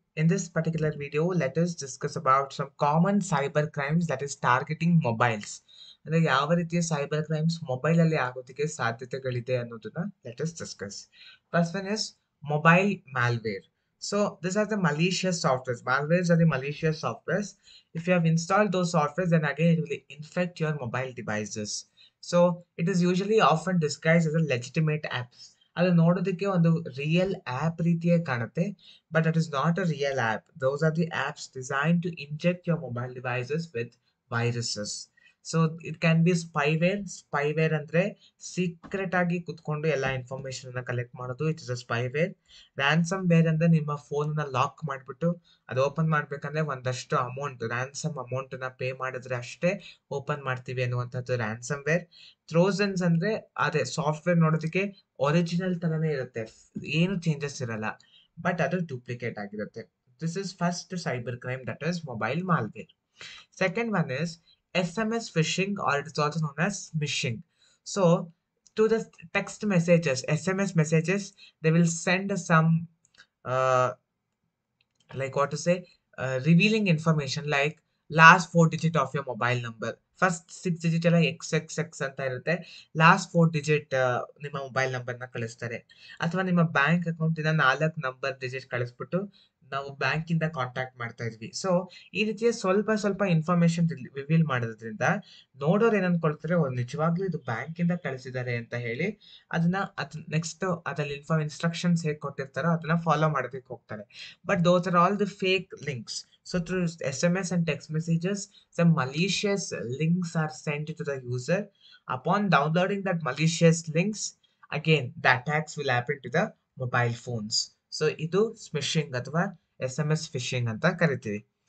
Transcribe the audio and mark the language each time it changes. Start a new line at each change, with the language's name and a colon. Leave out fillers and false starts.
English: In this particular video, let us discuss about some common cyber crimes that is targeting mobiles.
Kannada: ಅಂದ್ರೆ ಯಾವ ರೀತಿಯ cyber crimes mobile ಅಲ್ಲಿ ಆಗೋದಕ್ಕೆ ಸಾಧ್ಯತೆಗಳಿದೆ ಅನ್ನೋದನ್ನ
English: Let us discuss. First one is mobile malware. So these are the malicious softwares. Malwares are the malicious softwares. If you have installed those softwares, then again it will infect your mobile devices. So it is usually often disguised as a legitimate apps.
Kannada: ಅದು ನೋಡೋದಕ್ಕೆ ಒಂದು real app ರೀತಿಯೇ ಕಾಣುತ್ತೆ,
English: But it is not a real app. Those are the apps design to inject your mobile devices with viruses. So it can be spyware.
Kannada: Spyware ಅಂದ್ರೆ secret ಆಗಿ ಕುತ್ಕೊಂಡು ಎಲ್ಲ information ಅನ್ನ ಕಲೆಕ್ಟ್ ಮಾಡೋದು,
English: It is a spyware.
Kannada: Ransom wear ಅಂದ್ರೆ ನಿಮ್ಮ phone ನ lock ಮಾಡ್ಬಿಟ್ಟು ಅದು ಓಪನ್ ಮಾಡ್ಬೇಕಂದ್ರೆ ಒಂದಷ್ಟು ಅಮೌಂಟ್, ರ್ಯಾನ್ಸಮ್ ಅಮೌಂಟ್ ನ ಪೇ ಮಾಡಿದ್ರೆ ಅಷ್ಟೇ ಓಪನ್ ಮಾಡ್ತೀವಿ ಅನ್ನುವಂಥದ್ದು ರ್ಯಾನ್ಸಮ್ ವೇರ್. ಟ್ರೋಜನ್ಸ್ ಅಂದ್ರೆ ಅದೇ ಸಾಫ್ಟ್ವೇರ್ ನೋಡೋದಕ್ಕೆ ಒರಿಜಿನಲ್ ತರನೇ ಇರುತ್ತೆ, ಏನು ಚೇಂಜಸ್ ಇರಲ್ಲ, ಬಟ್ ಅದು ಡೂಪ್ಲಿಕೇಟ್ ಆಗಿರುತ್ತೆ.
English: This is first cyber crime, that is mobile malware. Second one is SMS phishing, or it is also known as smishing. So to the text messages, SMS messages, they will send some uh, like what to say, revealing information like last 4 digit of your mobile number.
Kannada: First 6 digit ಎಲ್ಲ XXX ಅಂತ ಇರುತ್ತೆ. Last 4 digit ನಿಮ್ಮ mobile ನಂಬರ್ನ ಕಳಿಸ್ತಾರೆ. ಅಥವಾ ನಿಮ್ಮ bank ಅಕೌಂಟಿನ 4 number digit ಕಳಿಸ್ಬಿಟ್ಟು ನಾವು ಬ್ಯಾಂಕಿಂದ ಕಾಂಟ್ಯಾಕ್ಟ್ ಮಾಡ್ತಾ ಇದ್ವಿ. ಸೊ ಈ ರೀತಿಯ ಸ್ವಲ್ಪ ಸ್ವಲ್ಪ ಇನ್ಫಾರ್ಮೇಶನ್ ರಿವೀಲ್ ಮಾಡೋದ್ರಿಂದ ನೋಡೋರು ಏನ್ ಅನ್ಕೊಳ್ತಾರೆ, ನಿಜವಾಗ್ಲೂ ಇದು ಬ್ಯಾಂಕಿಂದ ಕಳಿಸಿದ್ದಾರೆ ಅಂತ ಹೇಳಿ ಅದನ್ನ ನೆಕ್ಸ್ಟ್ ಅದ್ರಲ್ಲಿ ಇನ್ಸ್ಟ್ರಕ್ಷನ್ಸ್ ಹೇಗೆ ಕೊಟ್ಟಿರ್ತಾರೋ ಅದನ್ನ ಫಾಲೋ ಮಾಡೋದಕ್ಕೆ ಹೋಗ್ತಾರೆ.
English: But those are all the fake links. So through SMS and text messages, some malicious links are sent to the user. Upon downloading that malicious links, again the attacks will happen to the mobile phones.
Kannada: So idu smishing ಅಥವಾ SMS phishing ಅಂತ ಕರಿತೀವಿ.